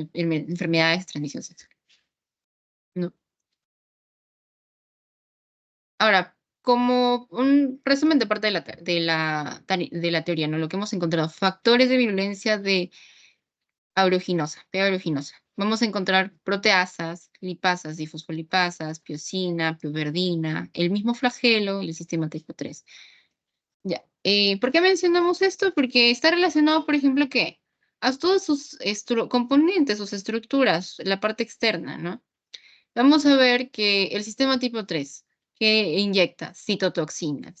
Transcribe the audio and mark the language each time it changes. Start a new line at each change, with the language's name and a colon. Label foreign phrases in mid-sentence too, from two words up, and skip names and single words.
Spanish: Enfermedades de transmisión sexual. ¿No? Ahora, como un resumen de parte de la teoría, ¿no? Lo que hemos encontrado, factores de virulencia de P. aeruginosa. Vamos a encontrar proteasas, lipasas, difosfolipasas, piosina, pioverdina, el mismo flagelo y el sistema tipo 3. Ya. ¿Por qué mencionamos esto? Porque está relacionado, por ejemplo, ¿qué? a todos sus componentes, sus estructuras, la parte externa, ¿no? Vamos a ver que el sistema tipo 3, que inyecta citotoxinas.